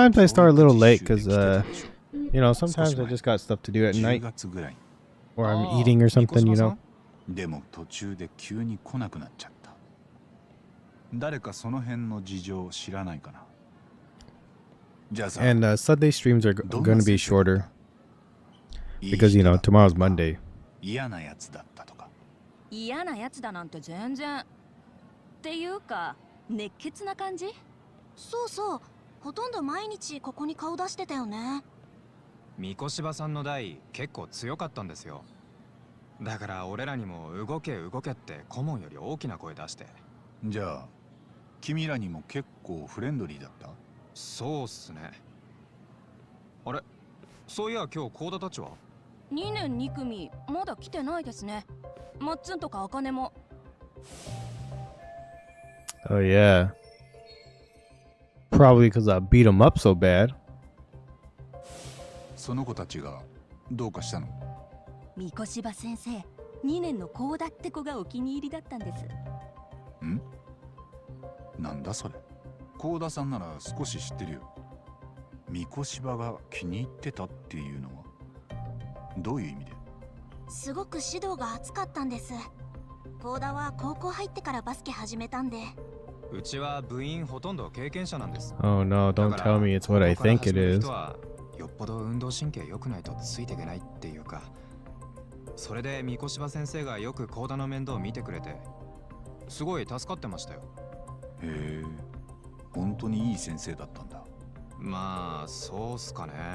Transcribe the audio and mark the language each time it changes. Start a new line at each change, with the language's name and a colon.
English: sometimes I start a little late because, 10 you know, sometimes I just got stuff to do at night
Japanese: 月ぐらい。
English: or I'm eating or something, you know.
Japanese: でも途中で急に来なくなっちゃった。誰かその辺の事情知らないかな。じゃあさ。
English: And Sunday streams are going to be shorter because, you know, tomorrow's Monday.
Japanese: 嫌なやつだったとか。嫌なやつだなんて全然。っていうか、熱血な感じ？そうそう。ほとんど毎日ここに顔出してたよね。三越場さんの代結構強かったんですよ。だから俺らにも動け動けって顧問より大きな声出して。じゃあ君らにも結構フレンドリーだった？そうっすね。あれ、そういや今日コーダたちは 2年2組まだ来てないですね。マッツンとかアカネも。
English: Oh, yeah. Probably because I beat them up so bad.
Japanese: その子たちがどうかしたの？三越場先生、2年のコーダって子がお気に入りだったんです。ん？なんだそれ。コーダさんなら少し知ってるよ。三越場が気に入ってたっていうのはどういう意味で？すごく指導が熱かったんです。コーダは高校入ってからバスケ始めたんで。うちは部員ほとんど経験者なんです。
English: Oh, no, don't tell me it's what I think it is.
Japanese: よっぽど運動神経良くないとついていけないっていうか。それで三越場先生がよくコーダの面倒を見てくれて、すごい助かってましたよ。へえ、本当にいい先生だったんだ。まあそうっすかね。